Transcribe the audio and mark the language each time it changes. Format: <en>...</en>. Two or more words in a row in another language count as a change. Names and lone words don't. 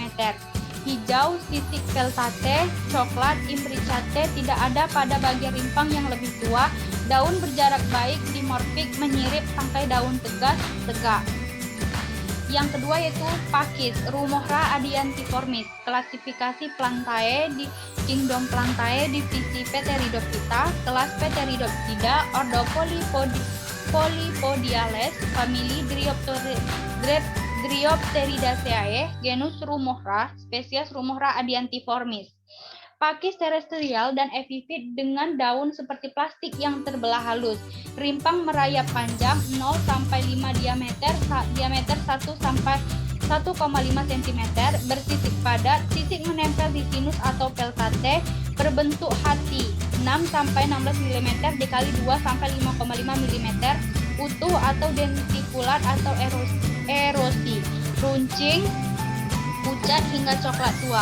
<id>Hijau, sisik peltate, coklat, imbricate tidak ada pada bagian rimpang yang lebih tua. Daun berjarak baik, dimorfik, menyirip, tangkai daun tegas, tegak. Yang kedua yaitu pakis, Rumohra adiantiformis. Klasifikasi Plantae di Kingdom Plantae, divisi Pteridophyta, kelas Pteridopsida, ordo Polypodiales, famili Dryopteridaceae, genus Rumohra, spesies Rumohra adiantiformis. Pakis terestrial dan epifit dengan daun seperti plastik yang terbelah halus. Rimpang merayap panjang 0 sampai 5 diameter 1 sampai 1,5 cm, bersisik padat, sisik menempel di sinus atau peltate, berbentuk hati 6 sampai 16 mm dikali 2 sampai 5,5 mm, utuh atau dentikulat atau erosi, runcing, pucat hingga coklat tua.</id>